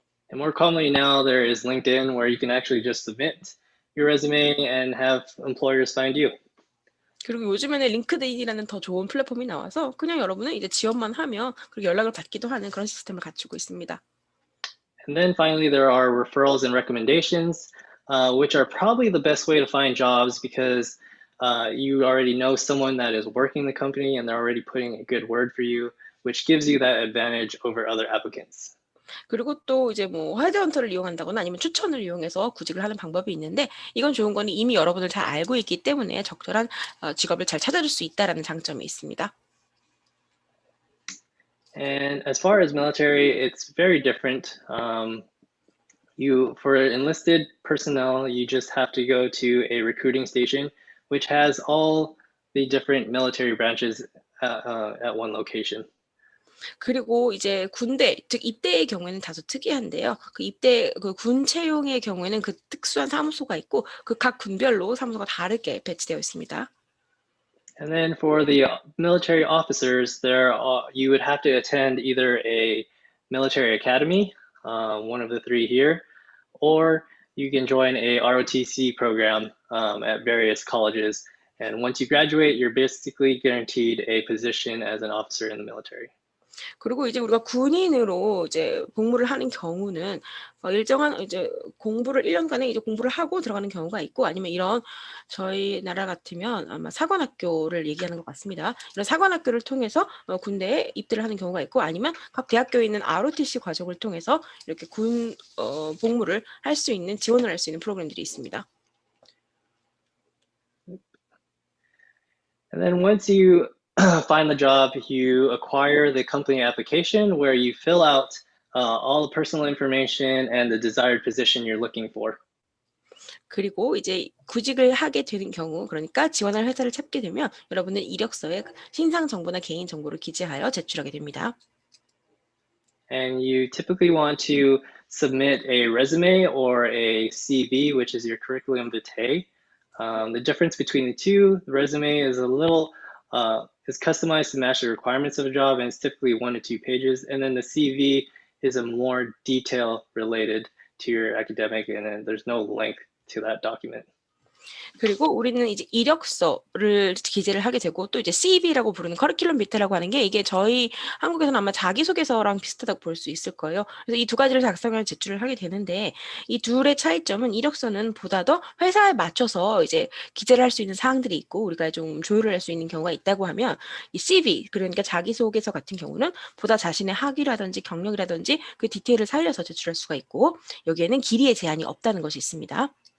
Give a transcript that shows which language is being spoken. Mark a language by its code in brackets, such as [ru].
[en] And more commonly now there is LinkedIn where you can actually just submit your resume and have employers find you. [ko] 그리고 요즘에는 링크드인이라는 더 좋은 플랫폼이 나와서 그냥 여러분은 이제 지원만 하면 그리고 연락을 받기도 하는 그런 시스템을 갖추고 있습니다. [en] And then finally there are referrals and recommendations, which are probably the best way to find jobs because you already know someone that is working the company and they're already putting a good word for you, which gives you that advantage over other applicants. [ko] 그리고 또 이제 헤드헌터를 이용한다거나 아니면 추천을 이용해서 구직을 하는 방법이 있는데 이건 좋은 거는 이미 여러분을 잘 알고 있기 때문에 적절한 직업을 잘 찾아줄 수 있다라는 장점이 있습니다. [en] And as far as military, it's very different. For enlisted personnel, you just have to go to a recruiting station, which has all the different military branches at one location. [ko] 그리고 이제 군대, 즉 입대의 경우에는 다소 특이한데요. 군 채용의 경우에는 그 특수한 사무소가 있고 그 각 군별로 사무소가 다르게 배치되어 있습니다. [en] And then for the military officers, you would have to attend either a military academy, one of the three here, or you can join a ROTC program at various colleges. And once you graduate, you're basically guaranteed a position as an officer in the military. [ko] 그리고 이제 우리가 군인으로 이제 복무를 하는 경우는 일정한 이제 공부를 1년간의 이제 공부를 하고 들어가는 경우가 있고 아니면 이런 저희 나라 같으면 아마 사관학교를 얘기하는 것 같습니다. 이런 사관학교를 통해서 군대에 입대를 하는 경우가 있고 아니면 각 대학교에 있는 ROTC 과정을 통해서 이렇게 군 복무를 할 수 있는 지원을 할 수 있는 프로그램들이 있습니다. [en] And then once you find the job, you acquire the company application where you fill out all the personal information and the desired position you're looking for. [ko] 그리고 이제 구직을 하게 되는 경우, 그러니까 지원할 회사를 찾게 되면 여러분은 이력서에 신상 정보나 개인 정보를 기재하여 제출하게 됩니다. [en] And you typically want to submit a resume or a CV, which is your curriculum vitae. The difference between the two, the resume is a little is customized to match the requirements of a job, and it's typically 1 to 2 pages. And then the CV is a more detail related to your academic, and then there's no link to that document. [ko] 그리고 우리는 이제 이력서를 기재를 하게 되고 또 이제 CV라고 부르는 커리큘럼 비테라고 하는 게 이게 저희 한국에서는 아마 자기소개서랑 비슷하다고 볼 수 있을 거예요. 그래서 이 두 가지를 작성해서 제출을 하게 되는데 이 둘의 차이점은 이력서는 보다 더 회사에 맞춰서 이제 기재를 할 수 있는 사항들이 있고 우리가 좀 조율을 할 수 있는 경우가 있다고 하면 이 CV 그러니까 자기소개서 같은 경우는 보다 자신의 학위라든지 경력이라든지 그 디테일을 살려서 제출할 수가 있고 여기에는 길이의 제한이 없다는 것이 있습니다.